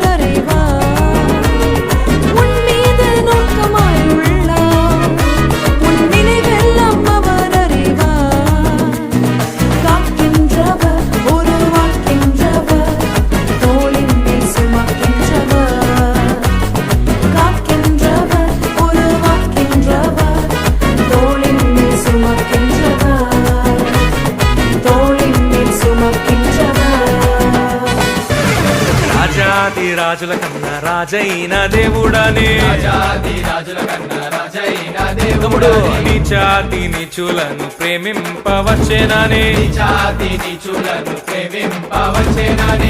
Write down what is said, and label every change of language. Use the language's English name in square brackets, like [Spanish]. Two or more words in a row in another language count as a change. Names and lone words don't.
[Tamil] அறிவார், உன் மீது நோக்கமாயுள்ளார், உன் நினைவெல்லாம் அவர் அறிவார், காக்கின்றவர் உருவாக்கின்றவர், தோளின் மேல் சுமக்கின்றவர், காக்கின்றவர் உருவாக்கின்றவர், தோளின் மேல் சுமக்கின்றவர், தோளின் மேல் சுமக்கின்றவர். [Telugu] రాజాది రాజుల కన్నా రాజైన దేవుడనే, రాజాది రాజుల కన్నా రాజైన తమ్ముడు దేవుడనే, నీచాతి నీచులను ప్రేమింపవచ్చేనని, నీచాతి నీచులను ప్రేమింపవచ్చేనని,